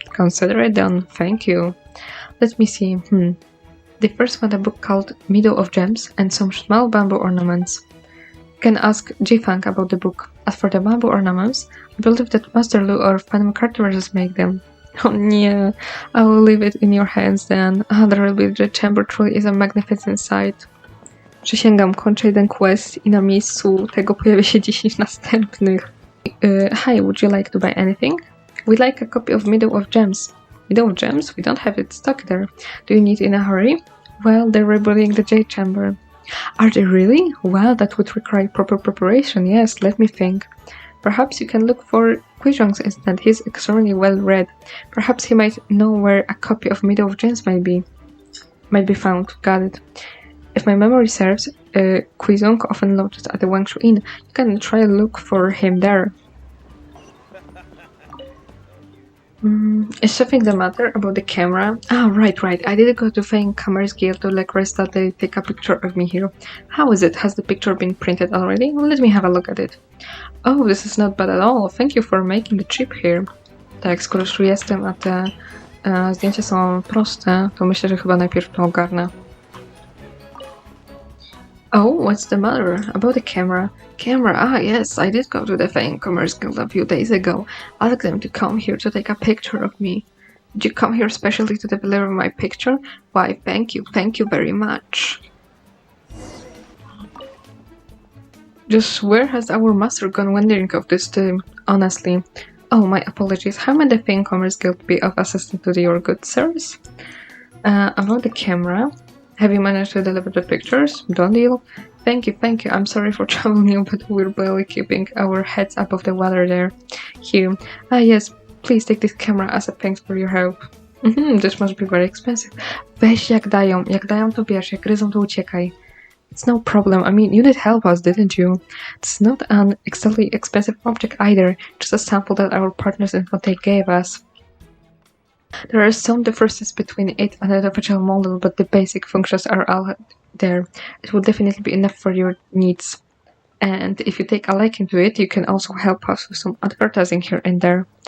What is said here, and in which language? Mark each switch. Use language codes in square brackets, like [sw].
[en] Consider it done, thank you. Let me see, They first found a book called Meadow of Gems and some small bamboo ornaments. can ask Jifang about the book. As for the bamboo ornaments, I believe that Master Lu or Phantom Cartridges make them. Oh nie, I will leave it in your hands then. The Rebel Chamber truly is a magnificent sight. [pl] Przysięgam, kończę jeden quest i na miejscu tego pojawia się 10 następnych. [en] Hi, would you like to buy anything? We'd like a copy of Meadow of Gems. Meadow of Gems? We don't have it stuck there. Do you need it in a hurry? Well, they're rebuilding the Jade Chamber. Are they really? Well, that would require proper preparation. Yes, let me think. Perhaps you can look for Guizhong's instead. He's extremely well read. Perhaps he might know where a copy of Meadow of Gems might be found. Got it. If my memory serves, Guizhong often lodges at the Wangshu Inn. You can try to look for him there. Is something the matter about the camera? Ah, right. I did go to Feng Cameras Guild to request that they take a picture of me here. How is it? Has the picture been printed already? Let me have a look at it. Oh, this is not bad at all. Thank you for making the trip here. [pl] Tak, skoro już tu jestem, a te zdjęcia są proste, to myślę, że chyba najpierw to ogarnę. [en] Oh, what's the matter? About the camera? Camera? Ah, yes, I did go to the Feng Commerce Guild a few days ago. Asked them to come here to take a picture of me. Did you come here specially to deliver my picture? Why, thank you very much. Just where has our master gone wondering of this time, honestly? Oh, my apologies. How might the Feng Commerce Guild be of assistance to your good service? About the camera? Have you managed to deliver the pictures? Done deal? Thank you. I'm sorry for troubling you, but we're barely keeping our heads above the water there. Here. Ah, yes, please take this camera as a thanks for your help. This must be very expensive. [pl] Weź jak dają to bierz, jak gryzą to uciekaj. [en] It's no problem, I mean, you did help us, didn't you? It's not an exactly expensive object either, just a sample that our partners in Montuję gave us. There are some differences between it and the official model, but the basic functions are all there. It will definitely be enough for your needs. And if you take a liking to it, you can also help us with some advertising here and there.